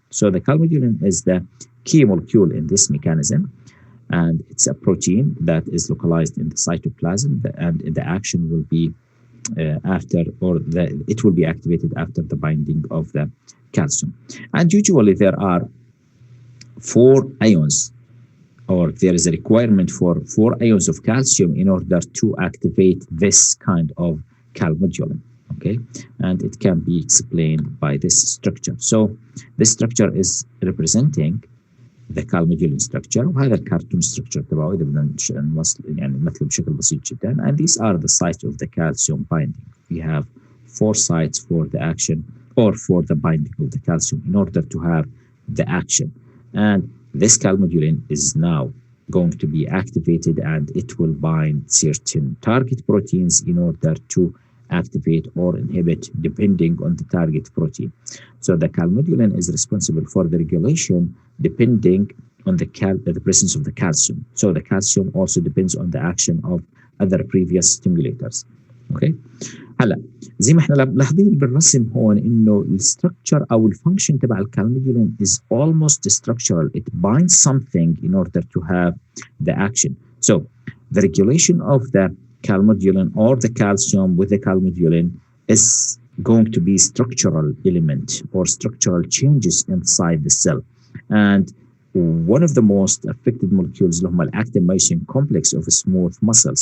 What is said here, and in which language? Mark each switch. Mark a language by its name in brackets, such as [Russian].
[English] So the calmodulin is the key molecule in this mechanism, and it's a protein that is localized in the cytoplasm, and the action will be it will be activated after the binding of the calcium. And usually there are 4 ions, or there is a requirement for 4 ions of calcium in order to activate this kind of calmodulin. Okay, and it can be explained by this structure. So this structure is representing the calmodulin structure، [Arabic] وهذا الكرتون [English] structure [Arabic] تبعه إذا بدنا يعني نمثله بشكل بسيط جدا. [English] And these are the sites of the calcium binding. We have 4 sites for the action or for the binding of the calcium in order to have the action. And this calmodulin is now going to be activated, and it will bind certain target proteins in order to activate or inhibit depending on the target protein. So the calmodulin is responsible for the regulation depending on the presence of the calcium. So the calcium also depends on the action of other previous stimulators. Okay. [Arabic] هلا زي ما احنا لاحظين بالرسم هون انه الستركتشر او الفانكشن تبع الكالمودولين [English] is almost structural. It binds something in order to have the action. So the regulation of the calmodulin or the calcium with the calmodulin is going to be structural element or structural changes inside the cell. And one of the most affected molecules [Arabic] اللي هم [English] actin-myosin complex of smooth muscles.